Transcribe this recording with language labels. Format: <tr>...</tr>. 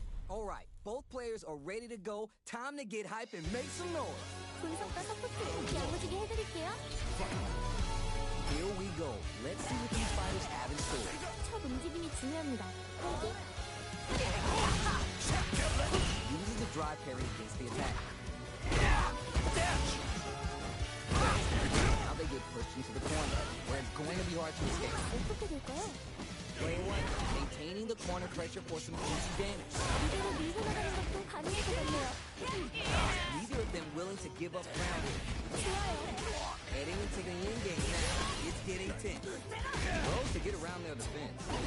<en>All right, both players are ready to go. Time to get hype and make some noise.</en> <ko>분석과 서포트 야무지게 해드릴게요.</ko> <en>Here we go. Let's see what these fighters have in store.</en> <ko>첫 움직임이 중요합니다. 호기,</ko> <en>Uses the drive parry against the attack. Now they get pushed into the corner, where it's going to be hard to escape.</en> <ko>어떻게 될까요?</ko> <en>Player one, maintaining the corner pressure for some easy damage.</en> <ko>이대로 밀고 나가는 것도 가능할 것 같네요.</ko> <en>Neither of them willing to give up ground here.</en> <ko>좋아요.</ko> <en>Heading into the end game now. It's getting tense. Throws to get around their defense.</en>